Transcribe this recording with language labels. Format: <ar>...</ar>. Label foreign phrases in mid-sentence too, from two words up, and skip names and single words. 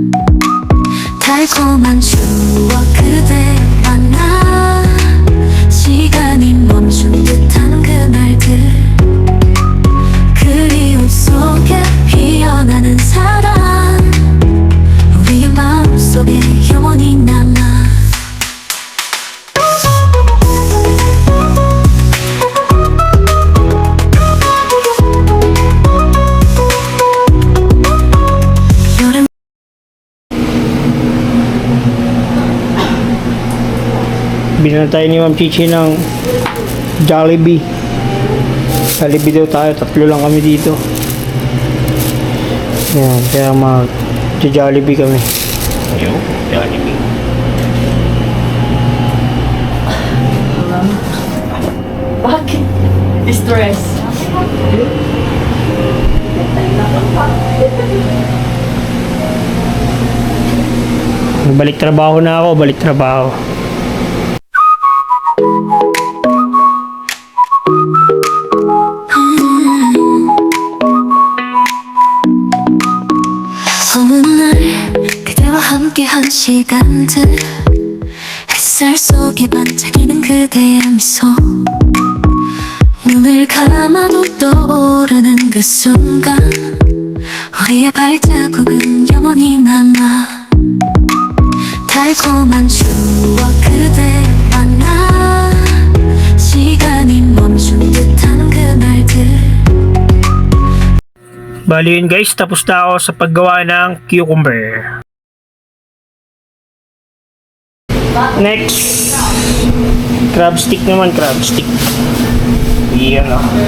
<ko>달콤한 추억 그대와 나 시간이 멈춘 듯한 그날들 그리움 속에 피어나는 사랑 우리의 마음속에 영원히 남아 여름</ko> <tl>Bilan tayo ni Ma'am Chichi ng Jollibee. Jollibee daw tayo, tatlo lang kami dito. Yan, kaya mag-Jollibee kami. Ayun, Jollibee. Bakit? Stress. Balik trabaho na ako, balik trabaho.</tl> <ko>어느 날 그대와 함께한 시간들 햇살 속에 반짝이는 그대의 미소 눈을 감아도 떠오르는 그 순간 우리의 발자국은 영원히 남아 달콤한 추억 그대와 나 시간이 멈춘 듯한 그날들</ko> <tl>Bali yun guys, tapos na ako sa paggawa ng cucumber.</tl> <en>Next, crab stick naman, crab stick.</en> <tl>Iyan o.</tl>